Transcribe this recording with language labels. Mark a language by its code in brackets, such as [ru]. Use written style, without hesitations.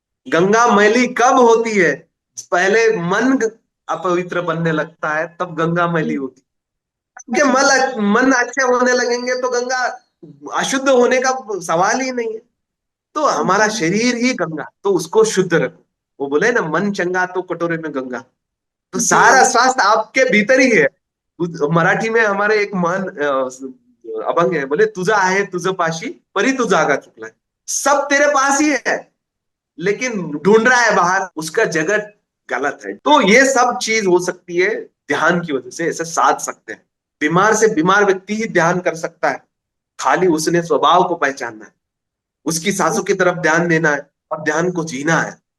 [hi] गंगा मैली कब होती है? पहले मन अपवित्र बनने लगता है, तब गंगा मैली होती है। जी। आपके मन अच्छे होने लगेंगे तो गंगा अशुद्ध होने का सवाल ही नहीं है। तो हमारा जी। शरीर ही गंगा, तो उसको शुद्ध रखो। वो बोले ना, मन चंगा तो कटोरे में गंगा। तो जी। सारा स्वास्थ्य आपके भीतर ही है। मराठी में हमारे एक महान अभंग है, बोले [mr] तुझा आहे तुझ पाशी परी तू जागा चुकलाय। [hi] सब तेरे पास ही है, लेकिन ढूंढ रहा है बाहर, उसका जगत गलत है। तो ये सब चीज हो सकती है ध्यान की वजह से, ऐसे साध सकते हैं। बीमार से बीमार व्यक्ति ही ध्यान कर सकता है, खाली उसने स्वभाव को पहचानना है, उसकी सांसों की तरफ ध्यान देना है और ध्यान को जीना है।